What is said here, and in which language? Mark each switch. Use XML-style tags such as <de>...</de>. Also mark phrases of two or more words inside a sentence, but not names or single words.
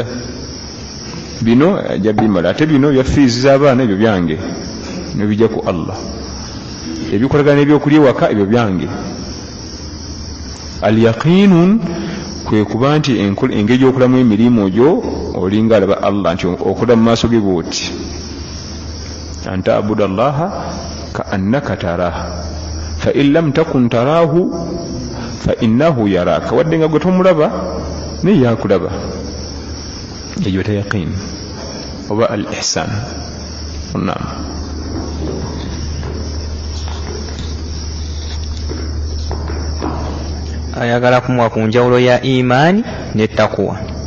<lg>Bino ajja bimala, ate bino bya fees z'abaana ebyo byange n'ebijja ku Allah. Ebikolagana n'ebyokulya ewaka ebyo byange.</lg> <ar>اليقين</ar> <lg>kwe kuba nti engeri y'okulamu emirimu gyo olinga alaba Allah, nti okola mu maaso ge bw'oti.</lg> <ar>أن تعبد الله كأنك تراه فإن لم تكن تراه فإنه يراك,</ar> <lg>wadde nga gwe tomulaba naye yakulaba. Eyo ta yaqiin oba al ihsaan. Naam. Ayagala kumuwa ku njawulo ya imaani ne taqwa.</lg>